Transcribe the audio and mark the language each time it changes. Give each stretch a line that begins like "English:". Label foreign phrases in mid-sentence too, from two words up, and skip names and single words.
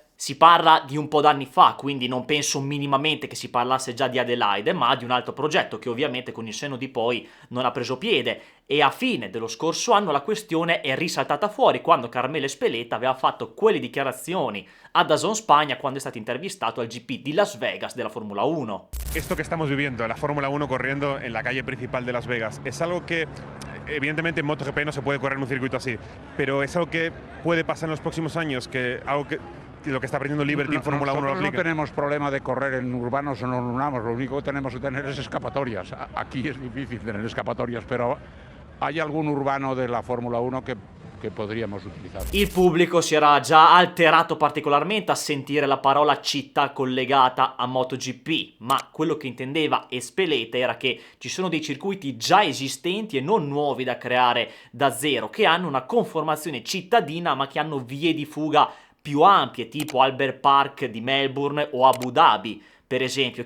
Italian: Si parla di un po' d'anni fa, quindi non penso minimamente che si parlasse già di Adelaide, ma di un altro progetto che ovviamente con il senno di poi non ha preso piede, e a fine dello scorso anno la questione è risaltata fuori quando Carmelo Espeleta aveva fatto quelle dichiarazioni a DAZN Spagna quando è stato intervistato al GP di Las Vegas della Formula 1.
Spanish: Esto que estamos viviendo, la Fórmula 1 corriendo en la calle principal de Las Vegas, es algo que evidentemente en MotoGP no se puede correr en un circuito así, pero es algo que puede pasar en los próximos años, que algo que lo que está aprendiendo Liberty en Fórmula 1 lo Nosotros no aplica. tenemos problema de correr en urbanos o no urbanos, lo único que tenemos que tener es escapatorias. Aquí es difícil tener escapatorias, pero hay algún urbano de la Fórmula 1
Italian: che potremmo utilizzare. Il pubblico si era già alterato particolarmente a sentire la parola città collegata a MotoGP, ma quello che intendeva Espeleta era che ci sono dei circuiti già esistenti e non nuovi da creare da zero, che hanno una conformazione cittadina ma che hanno vie di fuga più ampie, tipo Albert Park di Melbourne o Abu Dhabi, per esempio.